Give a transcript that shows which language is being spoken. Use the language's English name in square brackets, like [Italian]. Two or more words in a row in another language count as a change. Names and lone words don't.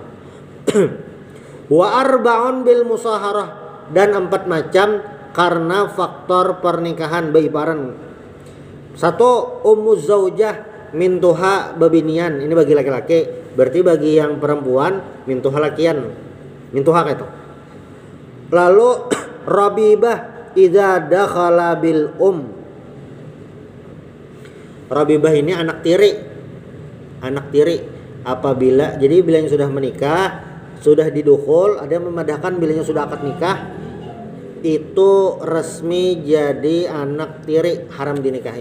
[Arabic] وأربع بالمصاهرة, [Banjar] dan 4 macam karena faktor pernikahan beiparan. 1 [Arabic] أم الزوجة [Banjar] mintuha babinian, ini bagi laki-laki, berarti bagi yang perempuan mintuha lakian, mintuha itu. Lalu [Arabic] ربيبة إذا دخل بالربيبة [Banjar] ini anak tiri apabila, jadi bila yang sudah menikah, sudah didukhul, ada yang memadahkan bilanya sudah akad nikah, itu resmi jadi anak tiri, haram dinikahi.